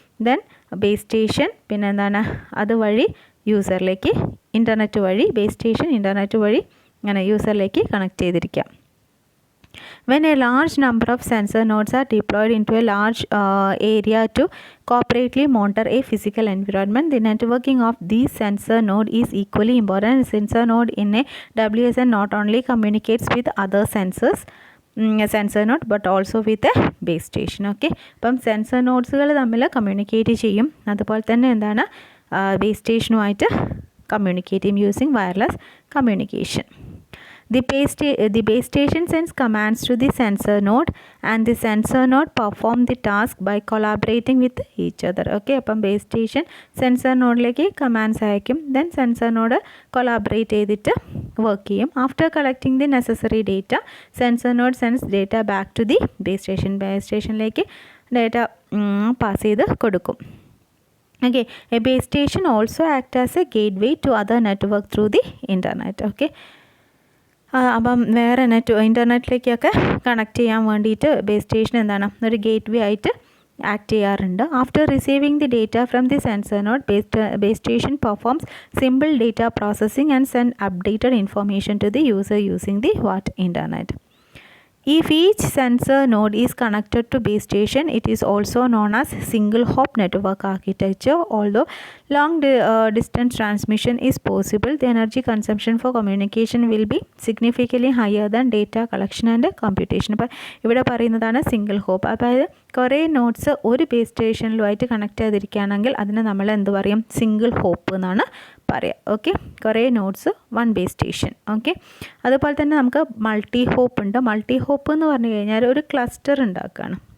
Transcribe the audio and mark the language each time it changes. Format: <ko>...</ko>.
<ml>Then base station, പിന്നെ എന്താണ് അതുവഴി യൂസറിലേക്ക് ഇൻ്റർനെറ്റ് വഴി, ബേസ് സ്റ്റേഷൻ ഇൻ്റർനെറ്റ് വഴി അങ്ങനെ യൂസറിലേക്ക് connect ചെയ്തിരിക്കാം.</ml> <en>When a large number of sensor nodes are deployed into a large area to cooperatively monitor a physical environment, the networking of these sensor node is equally important. A sensor node in a WSN not only communicates with other sensor node but also with a base station.</en> <ml>Okay, അപ്പം sensor നോഡ്സുകൾ തമ്മിൽ communicate ചെയ്യും, അതുപോലെ തന്നെ എന്താണ് base സ്റ്റേഷനുമായിട്ട് communicate ചെയ്യും</ml> <en>Using wireless communication. The base station sends commands to the sensor node and the sensor node perform the task by collaborating with each other.</en> <ml>Okay, അപ്പം base station sensor നോഡിലേക്ക് commands അയക്കും, then sensor node collaborate ചെയ്തിട്ട് work ചെയ്യും.</ml> <en>after collecting the necessary data, sensor node sense data back to the</en> <ml>base സ്റ്റേഷനിലേക്ക് data pass ചെയ്ത് കൊടുക്കും.</ml> <en>Okay, a base station also acts as a gateway to other network through the internet.</en> <ml>Okay, അപ്പം വേറെ ഇൻ്റർനെറ്റിലേക്കൊക്കെ connect ചെയ്യാൻ വേണ്ടിയിട്ട് base station എന്താണ് ഒരു gate വേ ആയിട്ട് ആക്ട് ചെയ്യാറുണ്ട്.</ml> <en>After receiving the data from the sensor node, base station performs simple data processing and send updated information to the user using the internet. If each sensor node is connected to base station, it is also known as single hop network architecture. Although long distance transmission is possible, the energy consumption for communication will be significantly higher than data collection and computation.</en> <ml>അപ്പോൾ ഇവിടെ പറയുന്നതാണ് single hope. അതായത് കുറേ notes ഒരു base സ്റ്റേഷനിലുമായിട്ട് connect ചെയ്തിരിക്കുകയാണെങ്കിൽ അതിനെ നമ്മൾ എന്ത് പറയും? സിംഗിൾ ഹോപ്പ് എന്നാണ് പറയാം. ഓക്കെ, കുറേ notes one base station. Okay, അതുപോലെ തന്നെ നമുക്ക് മൾട്ടി ഹോപ്പ് ഉണ്ട്. മൾട്ടി ഹോപ്പ് എന്ന് പറഞ്ഞു കഴിഞ്ഞാൽ ഒരു ക്ലസ്റ്റർ ഉണ്ടാക്കുകയാണ്.</ml>